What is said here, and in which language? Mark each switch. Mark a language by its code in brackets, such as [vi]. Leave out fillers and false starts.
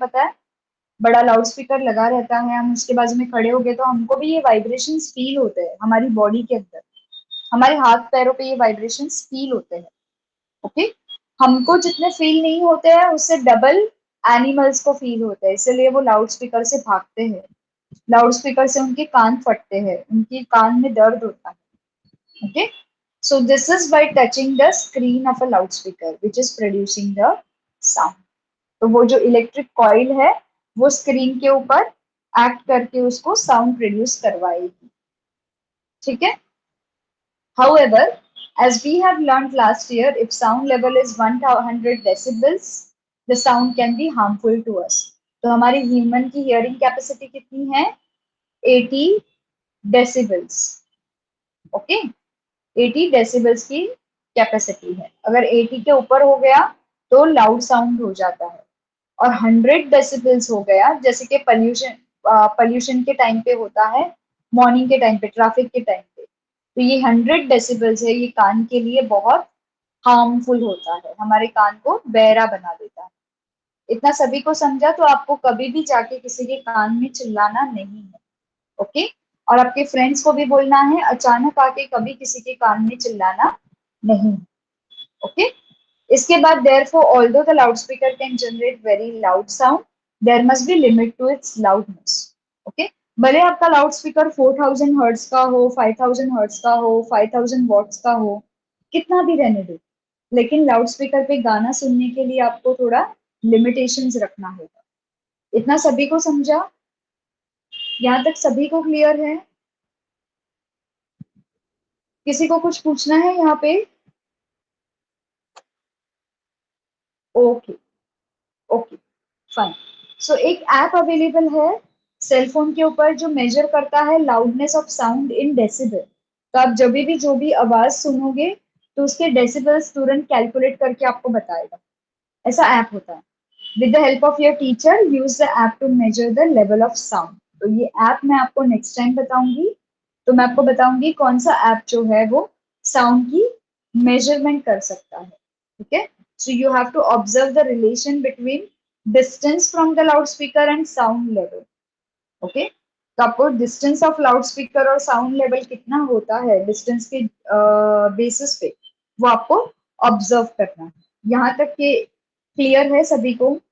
[hi] पता है, बड़ा लाउड स्पीकर लगा रहता है, हम उसके बाजू में खड़े हो गए तो हमको भी ये वाइब्रेशंस फील होते हैं हमारी बॉडी के अंदर, हमारे हाथ पैरों पे ये वाइब्रेशंस फील होते हैं। ओके, हमको जितने फील नहीं होते हैं उससे डबल एनिमल्स को फील होते हैं, इसलिए वो लाउड स्पीकर से भागते हैं, लाउड स्पीकर से उनके कान फटते हैं, उनके कान में दर्द होता है। [en] Okay, so this is by touching the screen of a loudspeaker which is producing the sound। [hi] तो वो जो इलेक्ट्रिक कॉइल है वो स्क्रीन के ऊपर एक्ट करके उसको साउंड प्रोड्यूस करवाएगी। ठीक है, [en] however, as we have learned last year, if sound level is 100 decibels the sound can be harmful to us। [hi] तो हमारी ह्यूमन की हियरिंग कैपेसिटी कितनी है? 80 डेसिबल्स। ओके, 80 डेसिबल्स की कैपेसिटी है। अगर 80 के ऊपर हो गया तो लाउड साउंड हो जाता है, और 100 डेसिबल्स हो गया, जैसे कि पॉल्यूशन के टाइम पे होता है, मॉर्निंग के टाइम पे, ट्रैफिक के टाइम पे, तो ये 100 डेसिबल्स है, ये कान के लिए बहुत हार्मफुल होता है, हमारे कान को बहरा बना देता है। इतना सभी को समझा, तो आपको कभी भी जाके किसी के कान में चिल्लाना नहीं है। ओके, और आपके फ्रेंड्स को भी बोलना है अचानक आके कभी किसी के कान में चिल्लाना नहीं। [en] okay, [hi] इसके बाद [en] therefore although the loudspeaker can generate very loud sound there must be limit to its loudness। [hi] Okay, भले आपका लाउड स्पीकर 4000 हर्ट्ज का हो, 5000 हर्ट्ज का हो, 5000 वॉट्स का हो, कितना भी रहने दो, लेकिन लाउड स्पीकर पे गाना सुनने के लिए आपको थोड़ा लिमिटेशंस रखना होगा। इतना सभी को समझा? यहाँ तक सभी को क्लियर है? किसी को कुछ पूछना है यहाँ पे? Okay, okay, fine. सो एक ऐप अवेलेबल है सेल फोन के ऊपर जो मेजर करता है [en] Loudness of sound in decibel. [hi] तो आप जब भी जो भी आवाज सुनोगे तो उसके डेसिबल्स तुरंत कैलकुलेट करके आपको बताएगा। ऐसा ऐप होता है। [en] With the help of your teacher use the app to measure the level of sound. [hi] तो ये ऐप मैं आपको नेक्स्ट टाइम बताऊंगी। तो मैं आपको बताऊंगी कौन सा ऐप जो है वो साउंड की मेजरमेंट कर सकता है। ठीक है, [en] so you have to observe the relation between distance from the loudspeaker and sound level। [hi] okay, तो आपको डिस्टेंस ऑफ लाउड स्पीकर और साउंड लेवल कितना होता है डिस्टेंस के बेसिस पे वो आपको ऑब्जर्व करना है। यहाँ तक के क्लियर है सभी को?